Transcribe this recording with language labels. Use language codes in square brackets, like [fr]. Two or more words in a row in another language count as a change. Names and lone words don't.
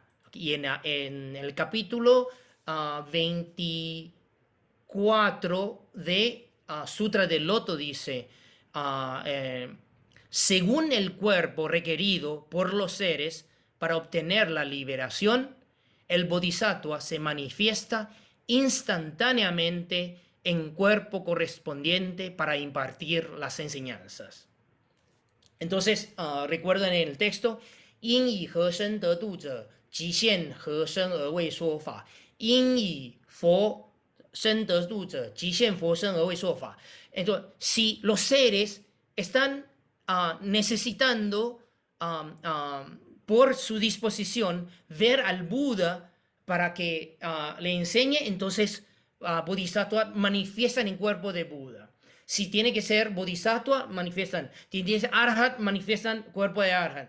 [es] Y en el capítulo 24 de Sutra del Loto dice, según el cuerpo requerido por los seres para obtener la liberación, el bodhisattva se manifiesta instantáneamente en cuerpo correspondiente para impartir las enseñanzas. Entonces, recuerden en el texto [zh] 因以何身得度者，即现何身而为说法；因以佛身得度者，即现佛身而为说法。 [es] Entonces, si los seres están necesitando por su disposición ver al Buda para que le enseñe, entonces Bodhisattva manifiestan en cuerpo de Buda. Si tiene que ser Bodhisattva, manifiestan. Si tiene que ser Arhat, manifiestan cuerpo de Arhat.